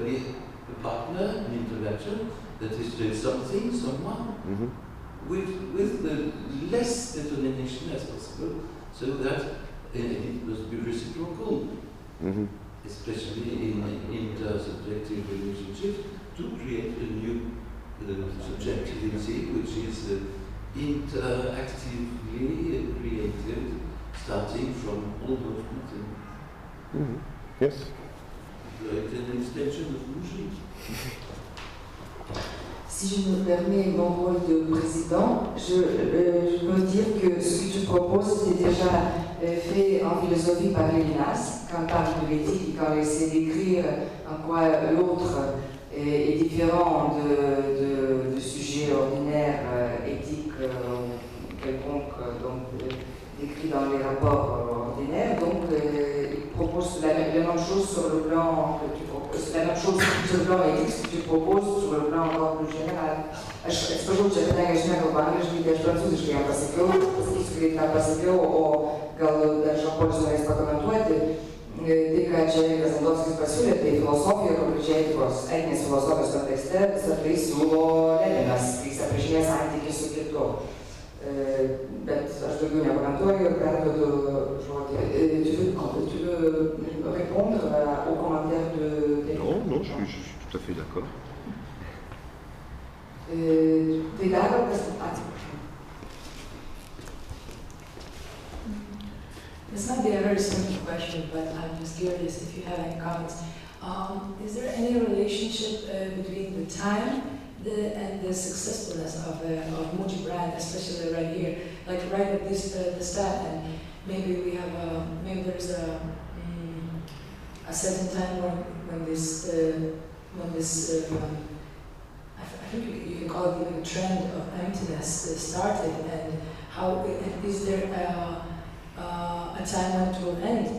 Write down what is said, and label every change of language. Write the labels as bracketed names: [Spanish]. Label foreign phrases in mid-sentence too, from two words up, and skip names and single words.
[English] be a partner, an interaction, that is doing something, someone, with the less determination as possible, so that it must be reciprocal, especially in intersubjective relationships, to create a new subjectivity, which is interactively created, starting from all those things. Yes. Like an extension of Mougy. [French] Si je me permets mon rôle de président, je veux dire que ce que tu proposes, c'est déjà fait en philosophie par Lévinas, quand on parle de l'éthique et quand on essaie d'écrire en quoi l'autre est différent de sujets ordinaires, éthiques, quelconques, donc décrits dans les rapports ordinaires. Donc, il propose la même chose sur le plan que tu proposes, la même chose sur le plan éthique que tu proposes sur le plan encore plus général. [Lithuanian] Atsiprašau, čia kadangi aš nekalbu angliškai, tai aš prancūziškai jam pasakiau, pasakysiu, kaip tą pasakiau, o gal dar Žan-Polis norės pakomentuoti. Tai, ką čia Kazandovskis pasiūlė, tai filosofija, konkrečiai etinės filosofijos kontekste, visą tai siūlo Levinas, kai jis aprašinėja santykį su kitu. Bet aš daugiau nekomentuoju ir perduodu žodį. [French] Tu veux répondre au commentaire de... Non, je suis tout à fait d'accord. [Lithuanian] Tai dar atsiprašau. [English] This might be a very simple question, but I'm just curious if you have any comments. Is there any relationship between the time and the successfulness of Muji brand, especially right here, like right at this the start, and maybe we have maybe there's a certain time when this I think you can call it even a trend of emptiness started, and how is there a time when it will end?